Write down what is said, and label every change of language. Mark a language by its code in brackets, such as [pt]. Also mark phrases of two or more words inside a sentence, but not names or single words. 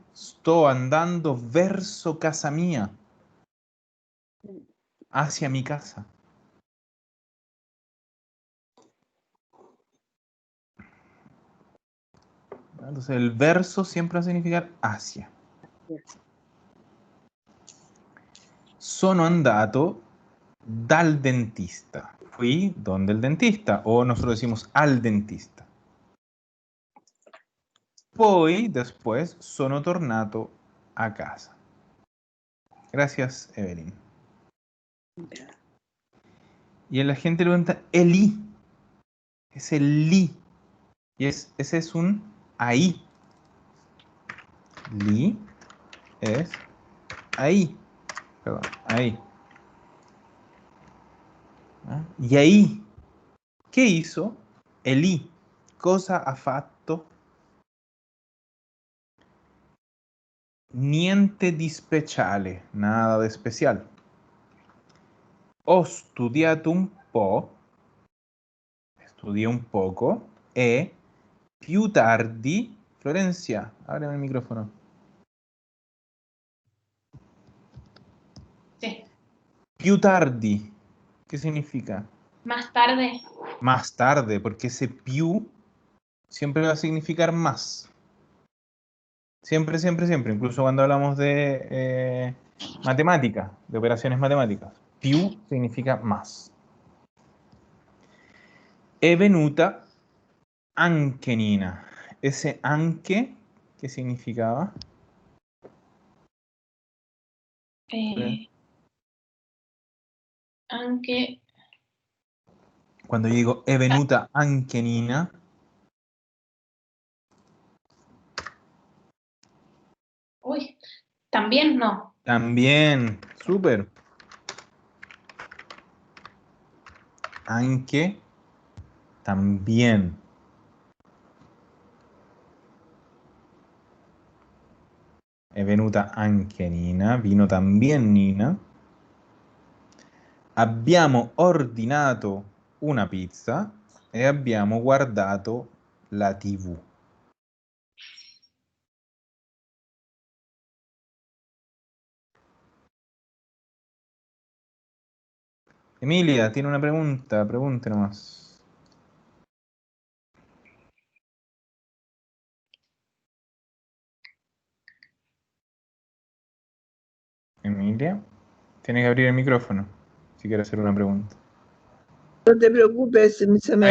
[es] Estoy andando verso casa mía, hacia mi casa. Entonces el verso siempre va a significar hacia. [it] Sono andato dal dentista. [es] Fui donde el dentista, o nosotros decimos al dentista. [it] Poi, después, sono tornato a casa. [es] Gracias, Evelyn. Y la gente le pregunta, el i. Es el li. Y ese es un ahí. Li es ahí. Perdón, ahí. ¿Ah? Y ahí, ¿qué hizo? El i. [it] Cosa ha fatto? Niente di speciale, [es] nada de especial. [it] Ho studiato un po', [es] estudié un poco, [it] e più tardi, [es] Florencia, ábreme el micrófono. Sí. [it] Più tardi, [es] ¿qué significa? Más tarde. Más tarde, porque ese più siempre va a significar más. Siempre, siempre, siempre. Incluso cuando hablamos de matemáticas, de operaciones matemáticas. Più significa más. [it] È venuta anche Nina. [es] Ese anche, ¿qué significaba? Aunque. Cuando yo digo [it] è venuta anche Nina, [es] Uy, también no. también, súper. Anche, también. [it] È venuta anche Nina, [es] vino también Nina. [it] Abbiamo ordinato una pizza e abbiamo guardato la TV. [es] Emilia, tiene una pregunta, pregunte nomás. Emilia, tiene que abrir el micrófono si quiere hacer una pregunta. No te preocupes, se me